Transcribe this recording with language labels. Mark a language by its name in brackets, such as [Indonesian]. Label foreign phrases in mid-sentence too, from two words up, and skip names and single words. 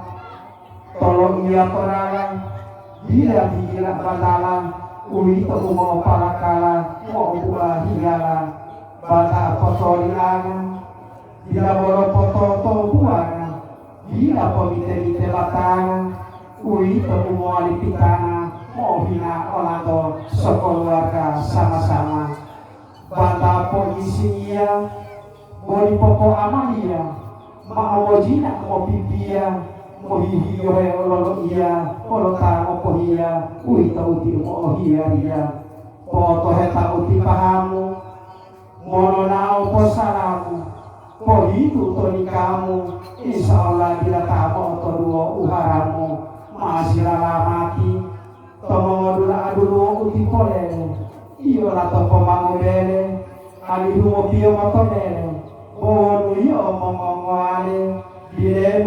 [Gorontalo] Tolong ia torala Hila hila batala Urito umo palakala Mo'ubula higala Bata apotoliana Hila bolo pototo buana Hila pomite-mite batana Urito umo alipitana Mohina olando [Indonesian] sekeluarga sama-sama [Gorontalo] Bata polisinya Boli popo amalia Ma'amojina mopipia Mohihiyo he ololo iya Olota mopohia Uita uti umohia ria Poto heta uti pahamu Mono nao posalamu Pohitu tonikamu Insyaallah bila tamu otoduo uharamu Maasila mati Tomongodula adulo uti polele Iyo lato pomangobele Alihu mopio motomele Bonu iyo momongwale Bilemu